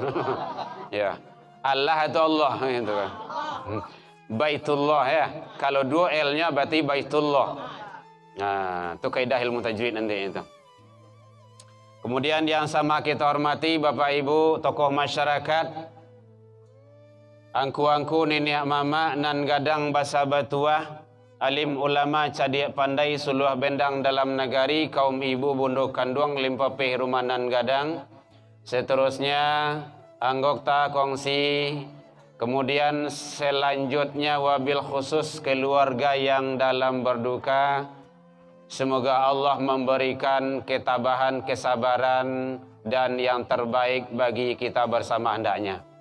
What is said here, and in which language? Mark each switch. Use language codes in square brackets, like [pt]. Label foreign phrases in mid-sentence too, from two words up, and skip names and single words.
[id] Ya. Allah atau Allah gitu kan. Baitullah ya. Kalau dua L-nya berarti Baitullah. Nah, itu kaidah ilmu tajwid nanti itu. Kemudian yang sama kita hormati Bapak Ibu tokoh masyarakat, [min] angku-angku nenek mama nan gadang basa batua, alim ulama cadia pandai suluh bendang dalam negari, kaum ibu bundo kandung limpa peh rumanan gadang. [id] Seterusnya anggota kongsi, kemudian selanjutnya [ar] wabil khusus [id] keluarga yang dalam berduka. Semoga Allah memberikan ketabahan, kesabaran dan yang terbaik bagi kita bersama hendaknya.